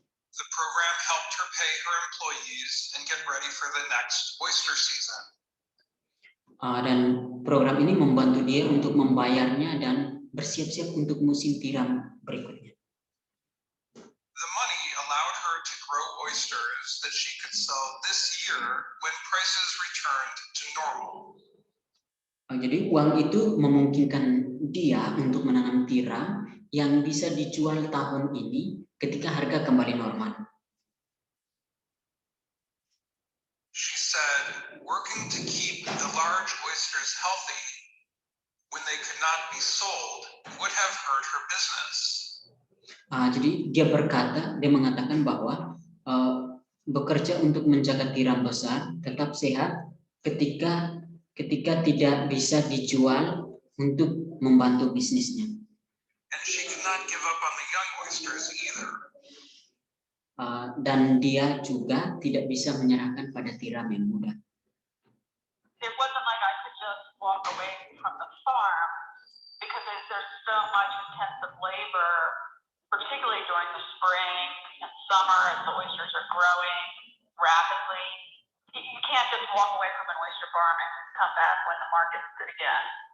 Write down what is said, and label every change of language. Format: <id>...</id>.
<en>The program helped her pay her employees and get ready for the next oyster season.</en> <id>Dan program ini membantu dia untuk membayarnya dan bersiap-siap untuk musim tiram berikutnya.</id> <en>The money allowed her to grow oysters that she could sell this year when prices returned to normal.</en> <id>Jadi uang itu memungkinkan dia untuk menanam tiram yang bisa dijual tahun ini ketika harga kembali normal.</id> <en>She said working to keep the large oysters healthy when they could not be sold would have hurt her business.</en> <id>Jadi dia mengatakan bahwa bekerja untuk menjaga tiram besar tetap sehat ketika tidak bisa dijual untuk membantu bisnisnya.</id> <en>And she could not give up on the young oysters either.</en> <id>Dan dia juga tidak bisa menyerahkan pada tiram yang muda.</id> <en>It wasn't like I could just walk away from the farm because there's so much intensive labor, particularly during the spring and summer as the oysters are growing rapidly. You can't just walk away from an oyster farm and come back when the market's good again.</en>